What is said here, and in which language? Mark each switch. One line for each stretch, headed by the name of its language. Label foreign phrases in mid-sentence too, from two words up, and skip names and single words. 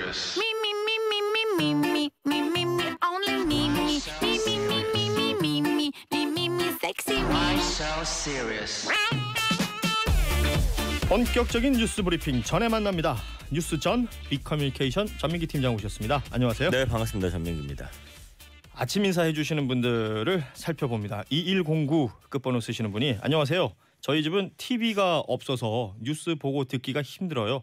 English: serious. Me, me, me, me, me, me, me, me, me, me, only me, me, me, me, me, me, me, me, me, me, me, me, sexy me. Why so serious?
Korean: 본격적인 뉴스 브리핑 전에 만납니다. 뉴스 전 빅커뮤니케이션 전민기 팀장 오셨습니다. 안녕하세요. 네, 반갑습니다. 전민기입니다. 아침 인사해 주시는 분들을 살펴봅니다. 2109 끝번호 쓰시는 분이 안녕하세요. 저희 집은 TV가 없어서 뉴스 보고 듣기가 힘들어요.